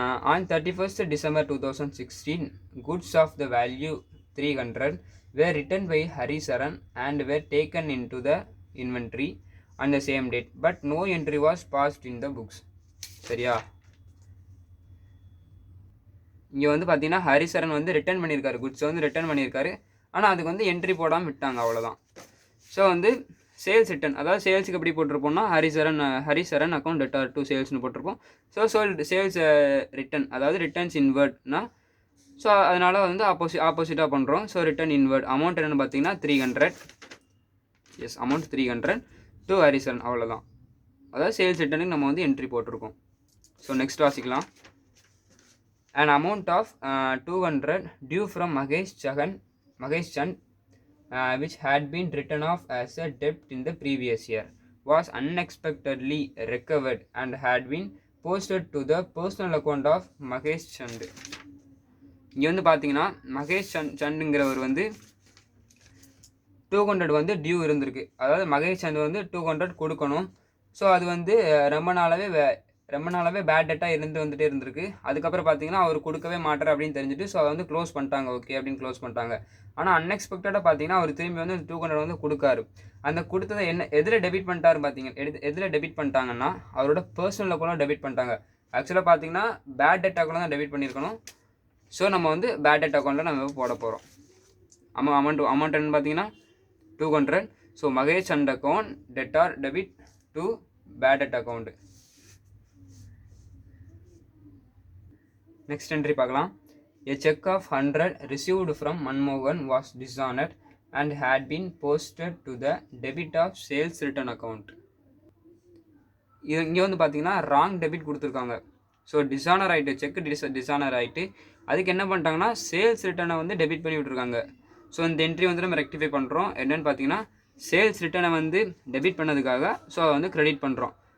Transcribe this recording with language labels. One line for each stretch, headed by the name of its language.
English: On 31st December 2016, goods of the value 300 were written by Harisaran and were taken into the inventory on the same date, but no entry was passed in the books. சரியா?
Tamil: இங்கே வந்து பார்த்தீங்கன்னா ஹரிசரன் வந்து return பண்ணியிருக்காரு, goods வந்து return பண்ணியிருக்காரு. ஆனால் அதுக்கு வந்து என்ட்ரி போடாமல் விட்டாங்க, அவ்வளோதான். ஸோ வந்து சேல்ஸ் ரிட்டன், அதாவது சேல்ஸுக்கு எப்படி போட்டிருப்போம்னா ஹரிசரன் அக்கௌண்ட் டெட்டார் டு சேல்ஸ்னு போட்டிருப்போம். ஸோ சேல்ஸ் ரிட்டன், அதாவது ரிட்டர்ன்ஸ் இன்வெர்ட்னா, ஸோ அதனால் வந்து ஆப்போசிட்டாக பண்ணுறோம். ஸோ ரிட்டன் இன்வெர்ட் அமௌண்ட் என்னென்னு பார்த்தீங்கன்னா 300. எஸ், அமௌண்ட் 300 டு ஹரிசரன், அவ்வளோதான். அதாவது சேல்ஸ் ரிட்டனுக்கு நம்ம வந்து என்ட்ரி போட்டிருக்கோம். ஸோ நெக்ஸ்ட் வாசிக்கலாம்.
English: an amount of 200 due from Mahesh Chand which had been written off as a debt in the previous year was unexpectedly recovered and had been posted to the personal account of Mahesh Chand.
Tamil: இங்கே வந்து பார்த்தீங்கன்னா மகேஷ் சண்டுங்கிறவர் வந்து 200 வந்து due இருந்திருக்கு. அதாவது மகேஷ் சந்த் வந்து 200 கொடுக்கணும். So அது வந்து ரொம்ப நாளாகவே பேட் டேட்டாக வந்துகிட்டே இருந்திருக்கு. அதுக்கப்புறம் பார்த்தீங்கன்னா அவர் கொடுக்கவே மாட்டார் அப்படின்னு தெரிஞ்சுட்டு ஸோ அதை வந்து க்ளோஸ் பண்ணிட்டாங்க. ஓகே அப்படின்னு க்ளோஸ் பண்ணிட்டாங்க. ஆனால் அன்எக்ஸ்பெக்டடாக பார்த்தீங்கன்னா அவர் திரும்பி வந்து 200 வந்து கொடுக்காரு. அந்த கொடுத்ததை எதில் டெபிட் பண்ணிட்டாரு பார்த்தீங்க, எதில் டெபிட் பண்ணிட்டாங்கன்னா அவரோட பர்சனல் அக்கௌண்ட்டில் டெபிட் பண்ணிட்டாங்க. ஆக்சுவலாக பார்த்தீங்கன்னா பேட் டேட் அக்கௌண்ட் தான் டெபிட் பண்ணியிருக்கணும். ஸோ நம்ம வந்து பேட் டேட் அக்கௌண்ட்டில் நம்ம போட போகிறோம். அமௌண்ட் என்னன்னு பார்த்தீங்கன்னா 200. So Mahesh சண்ட் account debtor debit to bad debt account. Next entry பார்க்கலாம்.
English: A check of 100 received from Manmohan was dishonored and had been posted to the debit of sales return account.
Tamil: இங்கே வந்து பார்த்தீங்கன்னா ராங் டெபிட் கொடுத்துருக்காங்க. So dishonour ஆகிட்டு, check dishonour ஆகிட்டு அதுக்கு என்ன பண்ணிட்டாங்கன்னா சேல்ஸ் ரிட்டனை வந்து டெபிட் பண்ணி விட்ருக்காங்க. ஸோ இந்த என்ட்ரி வந்து நம்ம ரெக்டிஃபை பண்ணுறோம். என்னென்னு பார்த்தீங்கன்னா சேல்ஸ் ரிட்டனை வந்து டெபிட் பண்ணதுக்காக ஸோ அதை வந்து கிரெடிட் பண்ணுறோம்.